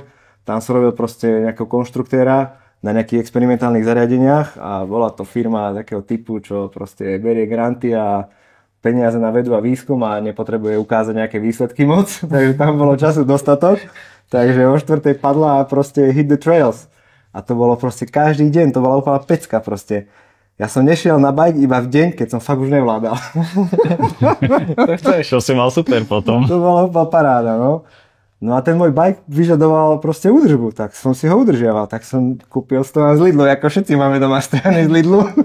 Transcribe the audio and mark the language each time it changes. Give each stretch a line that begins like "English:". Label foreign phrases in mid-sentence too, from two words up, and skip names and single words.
Slovak: Tam som robil proste nejakého konštruktéra na nejakých experimentálnych zariadeniach a bola to firma takého typu, čo proste berie granty a peniaze na vedu a výskum a nepotrebuje ukázať nejaké výsledky moc. Takže tam bolo času dostatok. Takže o 4:00 padla a proste
English: hit the trails.
Slovak: A to bolo proste každý deň, to bola úplná pecka proste. Ja som nešiel na bike iba v deň, keď som fakt už nevládal. To si mal super potom. To bola úplná paráda, no. No a ten môj bike vyžadoval proste údržbu, tak som si ho udržiaval, tak som kúpil stojan z Lidlu, ako všetci máme doma stojany z Lidlu.